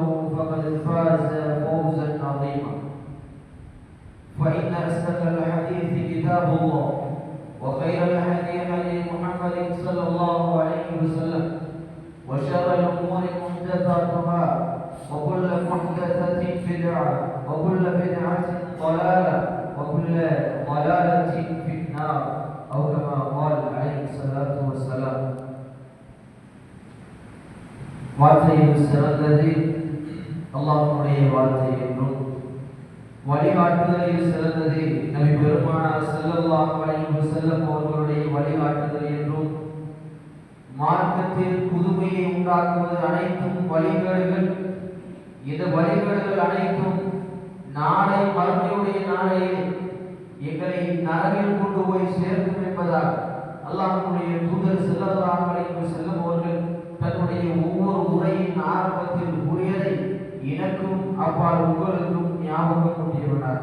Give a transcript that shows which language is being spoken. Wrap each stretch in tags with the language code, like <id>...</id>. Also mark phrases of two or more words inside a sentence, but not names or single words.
<ar>فقد فاز فوزا عظيما فإن أصدق الحديث كتاب الله وخير الهدي هدي محمد صلى الله عليه وسلم وشر الأمور محدثاتها وكل محدثة بدعة وكل بدعة ضلالة وكل ضلالة في النار أو كما قال عليه الصلاة والسلام</ar> <ta>வார்த்தையில் சிறந்தது அல்லாஹ்வுடைய வார்த்தை என்றும் வழிகாட்டுதலில் சிறந்தது நபி பெருமானார்</ta> <ar>صلى الله عليه وسلم</ar> <ta>அவர்களுடைய வழிகாட்டுதல் என்றும் மார்க்கத்தில் புதுமையை உண்டாக்குவது அனைத்தும் வழிகேடுகள் இந்த வழிகேடுகள் அனைத்தும் நாளை மறுமையுடைய நாளையில் எங்களை நரகில் கொண்டு போய் சேர்க்கும் என்பதால் அல்லாஹ்வுடைய தூதர்</ta> <ar>صلى الله عليه وسلم</ar> <ta>அவர்கள் தன்னுடைய ஒவ்வொரு உரையின் ஆரம்பத்தில் கூறியதை எனக்கும் அப்பால் உங்களுக்கும் ஞாபகம் ஊட்டியுள்ளார்.</ta>